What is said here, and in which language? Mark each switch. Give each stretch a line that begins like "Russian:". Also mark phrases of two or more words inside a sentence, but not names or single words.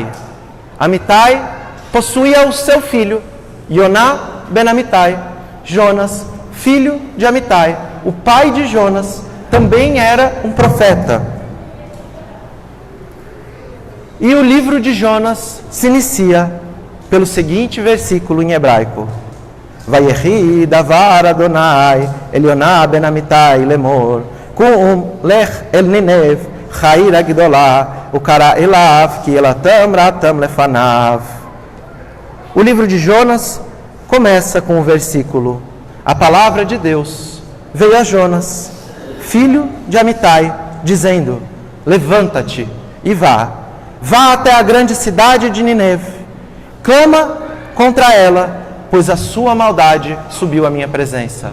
Portuguese: Amitai possuía o seu filho, Yoná ben Amitai. Jonas, filho de Amitai, o pai de Jonas, também era um profeta. E o livro de Jonas se inicia pelo seguinte versículo em hebraico:
Hebrew: ויהי דבר יהוה אל יונה בן אמתי לאמר קום לך אל נינוה העיר הגדולה וקרא עליה כי עלתה רעתם לפני.
Portuguese: O livro de Jonas começa com o versículo: a palavra de Deus veio a Jonas, filho de Amitai, dizendo: levanta-te e vá até a grande cidade de Nineve, clama contra ela, pois a sua maldade subiu à minha presença.